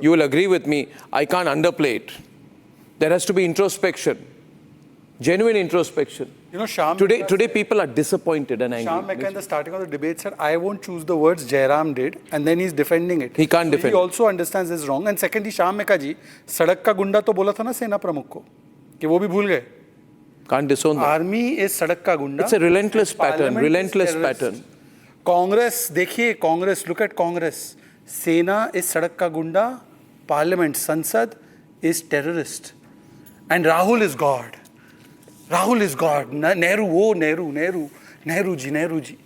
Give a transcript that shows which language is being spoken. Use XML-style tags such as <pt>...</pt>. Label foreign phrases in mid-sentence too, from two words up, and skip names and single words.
<en>You will agree with me. I can't underplay it. There has to be introspection. Genuine introspection. Today people are disappointed and angry. Shyam Meka in the starting of the debate said, I won't choose the words Jairam did, and then he's defending it. He can't defend. He also understands this wrong. And secondly,</en> <hi>Shyam Meka ji, सड़क का गुंडा तो बोला था ना सेना प्रमुख को, कि वो भी भूल गए.</hi> <en>Can't disown that. Army is</en> <hi>सड़क का गुंडा.</hi> <en>It's a relentless pattern. Relentless pattern. Congress, देखिए Congress. Look at Congress. Sena is</en> <hi>सड़क का गुंडा.</hi> <en>Parliament, Sansad is terrorist, and Rahul is God. Rahul is God. Nehru ji.</en>